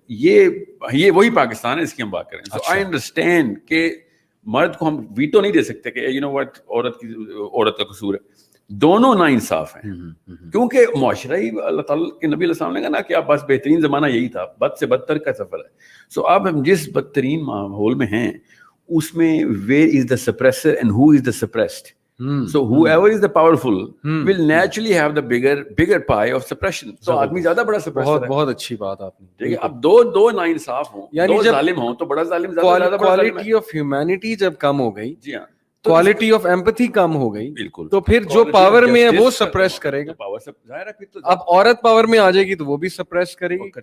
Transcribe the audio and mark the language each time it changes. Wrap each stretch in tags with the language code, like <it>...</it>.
<ur>یہ وہی پاکستان ہے, اس کی ہم بات کریں.</ur> <en>so I understand</en> <ur>کہ مرد کو ہم ویٹو نہیں دے سکتے کہ</ur> <en>you know what</en> <ur>عورت کا قصور ہے. دونوں نا انصاف ہیں, کیونکہ معاشرہ ہی اللہ تعالیٰ کے نبی علیہ السلام نے کہا نا کہ آپ بس بہترین زمانہ یہی تھا, بد سے بدتر کا سفر ہے. سو اب ہم جس بدترین ماحول میں ہیں اس میں</ur> <en>where is the suppressor and who is the suppressed? So whoever is the powerful will naturally have the bigger pie of suppression.</en> <ur>تو آدمی زیادہ بڑا suppressor ہے. بہت اچھی بات آپ نے. ٹھیک ہے, اب دو ناانصاف ہوں, دو ظالم ہوں, تو بڑا ظالم زیادہ بڑا ظالم ہے.</ur> <en>quality of humanity</en> <ur>جب کم ہو گئی, جی ہاں,</ur> <en>quality of empathy</en> <ur>کم ہو گئی, بالکل, تو پھر جو پاور میں ہے وہ سپریس کرے گا. پاور سے ظاہر ہے پھر تو اب عورت پاور میں آ جائے گی تو وہ بھی سپریس کرے گی.</ur>